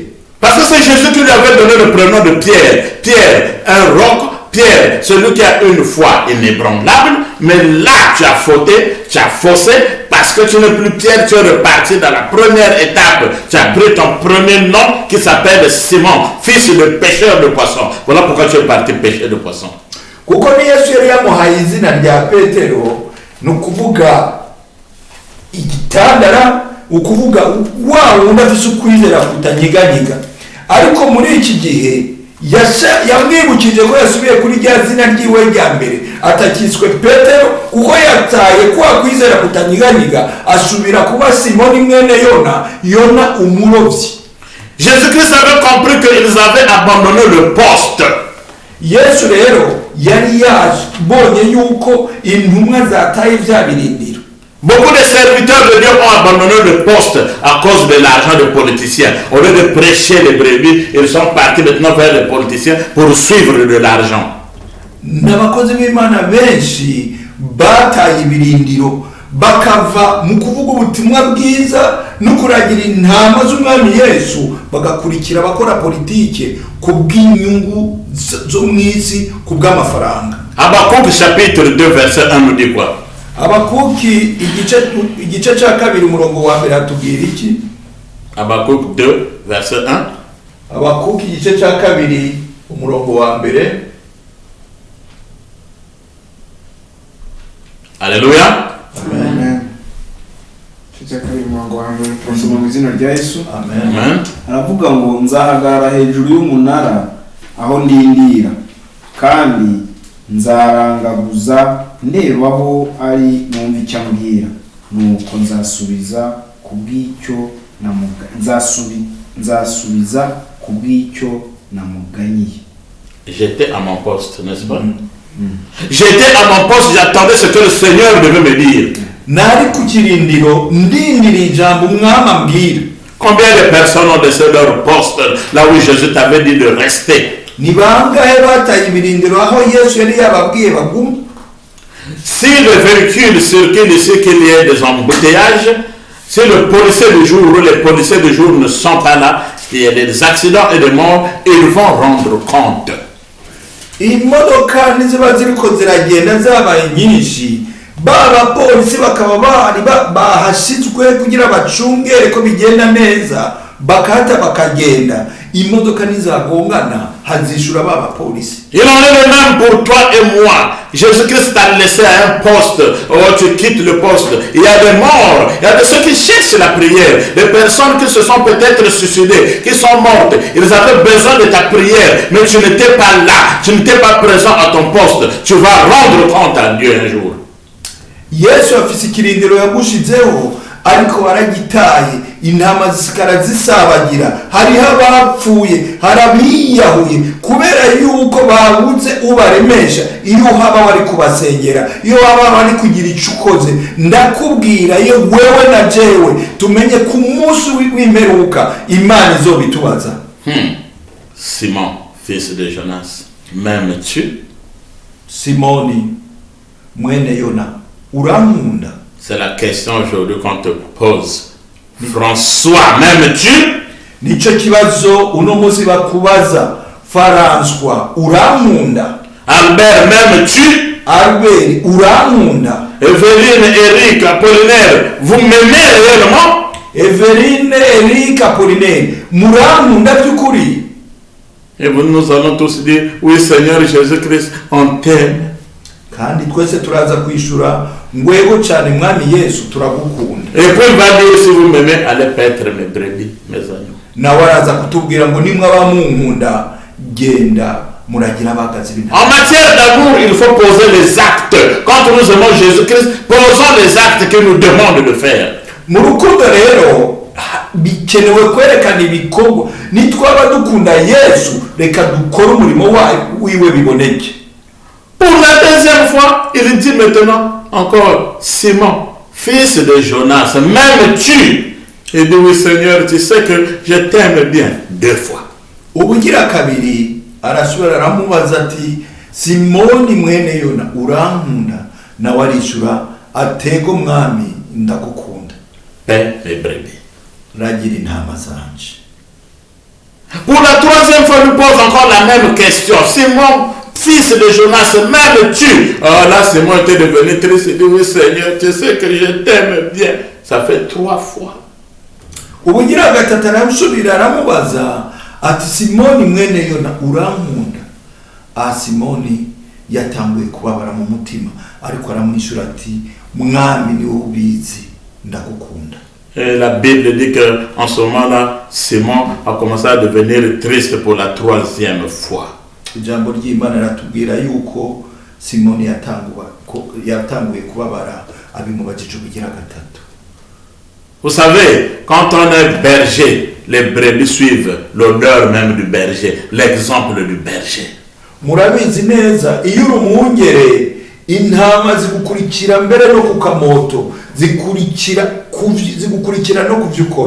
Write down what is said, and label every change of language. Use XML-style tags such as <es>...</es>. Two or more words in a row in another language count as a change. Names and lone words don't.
<fr>Parce que c'est Jésus qui lui avait donné le prénom de Pierre. Pierre, un roc. Pierre, celui qui a une foi inébranlable, mais là tu as fauté, tu as faussé, parce que tu n'es plus Pierre, tu es reparti dans la première étape. Tu as pris ton premier nom qui s'appelle Simon, fils de pêcheur de poissons. Voilà pourquoi tu es parti pêcher de poissons.</fr> <rn>Kuko ni Yesu yari yamuhaye izina rya Petero, nukuvuga igitandara, ukuvuga wa wundi afise ukwizera kutanyiganyiga. Ariko muri iki gihe yamwibukije ko yasubiye kuri rya zina ryiwe rya mbere, atakiswe Petero kuko yataye kwa kwizera kutanyiganyiga, asubira kuba Simoni mwene Yona umurobyi.</rn> <fr>Jésus-Christ avait compris qu'ils avaient abandonné le poste.</fr> <rn>Yesu rero yari yabonye yuko intumwa zataye vya birindiro.</rn> <fr>Beaucoup de serviteurs de Dieu ont abandonné le poste à cause de l'argent des politiciens. Au lieu de prêcher les brebis, ils sont partis maintenant vers les politiciens pour suivre de l'argent.</fr> <rn>N'abakozi b'Imana benshi bataye ibirindiro bakava mu kuvuga ubutumwa bwiza no kuragira intama z'umwami Yesu bagakurikira bakora politike ku bw'inyungu zo mw'isi ku bw'amafaranga.</rn> <fr>Habakkuk chapitre 2 verset 1 nous dit quoi?</fr> <rn>Habakuki igice cya kabiri umurongo wa mbere atubwira iki?</rn> <fr>Habakkuk 2 verset 1.</fr> <rn>Habakuki igice cya kabiri umurongo wa mbere. Alléluia. Amen. Amen. Aravuga ngo nzahagara hejuru y'umunara aho ndindira kandi nzarangaguza ndebaho ari numva icyo ambwira nuko nzasubiza kubw'icyo namuganyiye.</rn> <fr>J'étais à mon poste, n'est-ce pas? J'étais à mon poste, j'attendais ce que le Seigneur devait me dire.</fr> <rn>Nari ku kirindiro ndindira ijambo umwami ambwira.</rn> <fr>Combien de personnes ont laissé leur poste là où Jésus t'avait dit de rester?</fr> <rn>Ni bangahe bataye ibirindiro aho Yesu yari yababwiye bagume?</rn> <fr>Si le véhicule circule ici qu'il y ait des embouteillages, si le policier de jour ou les policiers de jour ne sont pas là, il y a des accidents et des morts, ils vont rendre compte.</fr> <rn>Imodoka niziba ziriko ziragenda zabaye nyinshi baba polisi bakaba bari bahashizwe kugira bacungere ko bigenda neza bakahata bakagenda imodoka nizagongana hazishura baba polisi.</rn> <fr>Il en est le même pour toi et moi. Jésus-Christ t'a laissé à un poste, tu quittes le poste. Il y a des morts, il y a de ceux qui cherchent la prière, des personnes qui se sont peut-être suicidées, qui sont mortes. Ils avaient besoin de ta prière, mais tu n'étais pas là, tu n'étais pas présent à ton poste. Tu vas rendre compte à Dieu un jour.</fr> <rn>Yesu afise ikirindiro yagushizeho ariko waragitaye intama zisikara zisabagira hariho abapfuye harabiyahuye kubera yuko babuze ubaremesha iyo haba wari kubasengera iyo haba wari kugira icukoze ndakubwira iyo wewe na jewe tumenye ku munsi w'imperuka Imana izobitubaza.</rn> <fr>Simon, fils de Jonas, m'aimes-tu?</fr> <rn>Simoni mwene Yona urankunda?</rn> <fr>C'est la question aujourd'hui qu'on te pose. François, m'aimes-tu?</fr> <rn>Nico kibazo uno munsi bakubaza. François urankunda?</rn> <fr>Albert, m'aimes-tu?</fr> <rn>Albert urankunda?</rn> <fr>Evelyne, Eric, Apollinaire, vous m'aimez réellement?</fr> <rn>Evelyne, Eric, Apollinaire, murankunda by'ukuri?</rn> <fr>Et nous allons tous dire, oui Seigneur Jésus-Christ, on t'aime.</fr> <rn>Kandi twese turaza kwishura ngwego cyane mwami Yesu turagukunda.</rn> <fr>Et puis il va dire, si vous m'aimez, allez paître mes brebis, mes agneaux.</fr> <rn>Nawe araza kutubwira ngo nimwe abamunkunda genda muragira abagazi b'intama.</rn> <fr>En matière d'amour, il faut poser les actes. Quand nous aimons Jésus-Christ, posons les actes qu'il nous demande de faire.</fr> <rn>Mu rukundo rero bikenewe kwerekana ibikorwa. Nitwaba dukunda Yesu reka dukore umurimo wiwe biboneke.</rn> <fr>Pour la deuxième fois, il dit maintenant encore, Simon, fils de Jonas, m'aimes-tu? Il dit, oui Seigneur, tu sais que je t'aime bien. 2 fois.</fr> <rn>Ubugira kabiri arasubira aramubaza ati Simoni mwene Yona urankunda? Nawe arishura atego mwami ndagukunda.</rn> <fr>Paix et brebis.</fr> <rn>Ragira intama zanje.</rn> <fr>Pour la troisième fois, il pose encore la même question. Simon, fils de Jonas, m'aimes-tu? Oh là, Simon était devenu triste. Il dit, oui Seigneur, tu sais que je t'aime bien. Ça fait 3 fois.</fr> <rn>Ubugira gatatu aramusubira aramubaza ati Simoni mwene Yona urankunda? Simoni yatanguye kubabara mu mutima ariko aramwishura ati mwami ni ubizi ndagukunda.</rn> <fr>Et la Bible dit qu'en ce moment-là, Simon a commencé à devenir triste pour la 3e fois.</fr> <rn>Ijambo ry'Imana ratubwira yuko Simoni yatanguye kubabara abimubajije ubugira gatatu.</rn> <fr>Vous savez, quand on est berger, les brebis suivent l'odeur même du berger, l'exemple du berger.</fr> <rn>murabizi neza iyo uri umwungere intama zigukurikira mbere no ku kamoto zigukurikira no kuvyo ukora.</rn>